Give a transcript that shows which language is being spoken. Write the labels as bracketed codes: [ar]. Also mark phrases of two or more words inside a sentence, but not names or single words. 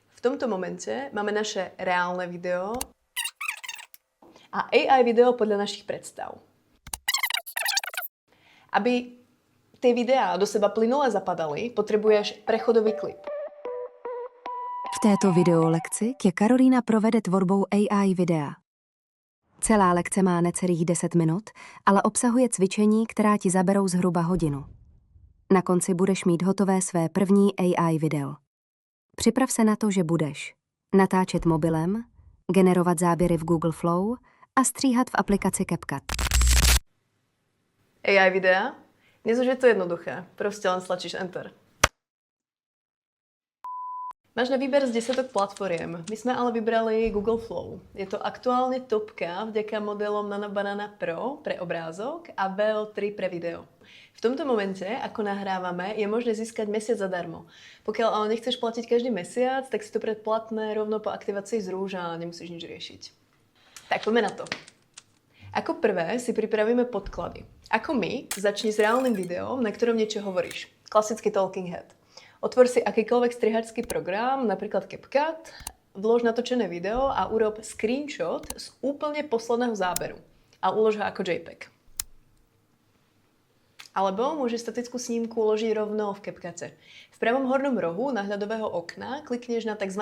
[sk] V tomto momente máme naše reálne video a AI video podľa našich predstav. Aby tie videá do seba plynule zapadaly, potřebuješ prechodový klip. [cs] V této videolekci tě Karolína provede tvorbou AI videa. Celá lekce má necelých 10 minut, ale obsahuje cvičení, která ti zaberou zhruba hodinu. Na konci budeš mít hotové své první AI video. Připrav se na to, že budeš natáčet mobilem, generovat záběry v Google Flow a stříhat v aplikaci CapCut. [sk] AI videa? Dnes už je to jednoduché, prostě len stlačíš Enter. Máš na výber z 10 platform. [cs] My jsme ale vybrali Google Flow. [sk] Je to aktuálně topka vďaka modelom Nano Banana Pro pre obrázok a VO3 pre video. V tomto momente, ako nahrávame, je možné získať mesiac zadarmo. Pokiaľ ale nechceš platiť každý mesiac, tak si to predplatné rovno po aktivácii zruž a nemusíš nič riešiť. Tak poďme na to. Ako prvé si pripravíme podklady. Ako my, začni s reálnym videom, na ktorom niečo hovoríš. Klasický talking head. Otvor si akýkoľvek strihačský program, napríklad CapCut, vlož natočené video a urob screenshot z úplne posledného záberu a ulož ho ako JPEG. Alebo môžeš statickú snímku uložiť rovno v CapCute. V pravom hornom rohu náhľadového okna klikneš na tzv.